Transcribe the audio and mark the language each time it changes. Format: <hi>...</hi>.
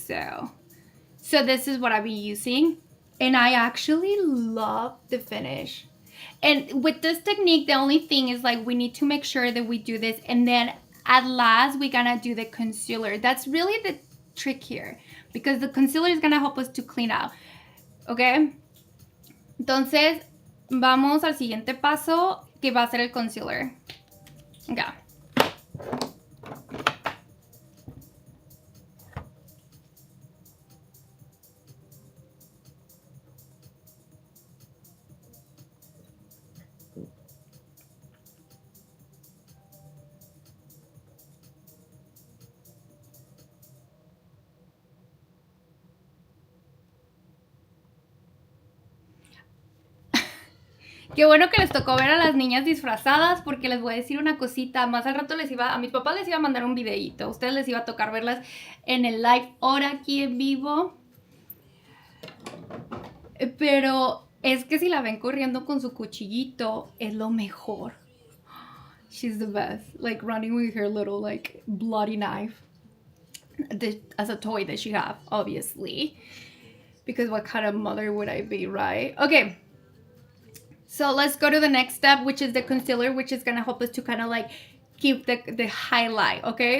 <en>So this is what I've been using, and I actually love the finish. And with this technique, the only thing is like we need to make sure that we do this, and then at last we're gonna do the concealer. That's really the trick here, because the concealer is gonna help us to clean out.</en> <es>Okay, entonces vamos al siguiente paso, que va a ser el concealer. Okay. Qué bueno que les tocó ver a las niñas disfrazadas, porque les voy a decir una cosita. Más al rato a mis papás les iba a mandar un videíto. A ustedes les iba a tocar verlas en el live ahora aquí en vivo. Pero es que si la ven corriendo con su cuchillito, es lo mejor.</es> <en>She's the best. Like running with her little like bloody knife. As a toy that she have, obviously. Because what kind of mother would I be, right? Okay. So let's go to the next step, which is the concealer, which is going to help us to kind of like keep the highlight, okay?</en>